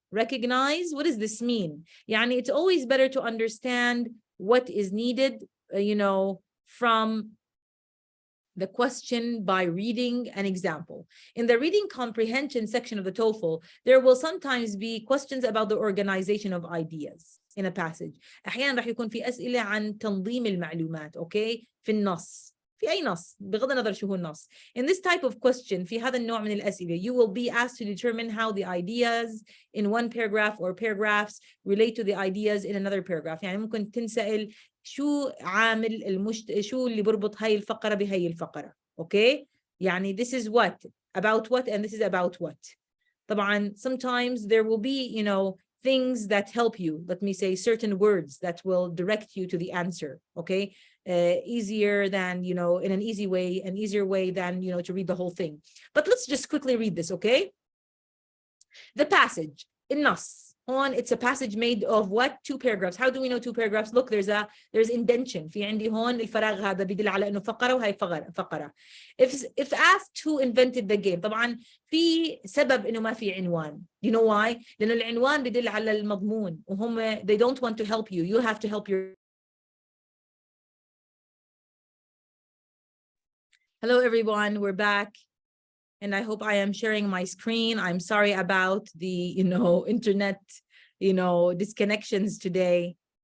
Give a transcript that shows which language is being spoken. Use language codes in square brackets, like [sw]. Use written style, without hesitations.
[en] Recognize, what does this mean? Yani it's always better to understand what is needed, from the question by reading an example. In the reading comprehension section of the TOEFL, there will sometimes be questions about the organization of ideas in a passage. [ar] أحيانا راح يكون في أسئلة عن تنظيم المعلومات، okay؟ في النص. في أي نص بغض النظر شو هو النص. [en] In this type of question, [ar] في هذا النوع من الأسئلة, [en] you will be asked to determine how the ideas in one paragraph or paragraphs relate to the ideas in another paragraph. [ar] يعني ممكن تنسأل شو عامل شو اللي بربط هاي الفقرة بهاي الفقرة. [en] Okay? يعني this is what, about what, and this is about what. [ar] طبعا [en] sometimes there will be, things that help you. Let me say certain words that will direct you to the answer. Okay? Easier than, in an easier way than, to read the whole thing. But let's just quickly read this, okay? The passage, [ar] النص. [en] It's a passage made of what? 2 paragraphs. How do we know 2 paragraphs? Look, there's indentation. [ar] في عندي هون الفراغ هذا بيدل على إنه فقرة وهي فقرة. [en] If asked who invented the game, [ar] طبعا في سبب إنه ما في عنوان. [en] You know why? [ar] لأنه العنوان بيدل على المضمون وهم [en] they don't want to help you. You have to help your. Hello everyone, we're back. And I hope I am sharing my screen. I'm sorry about the, internet, disconnections today.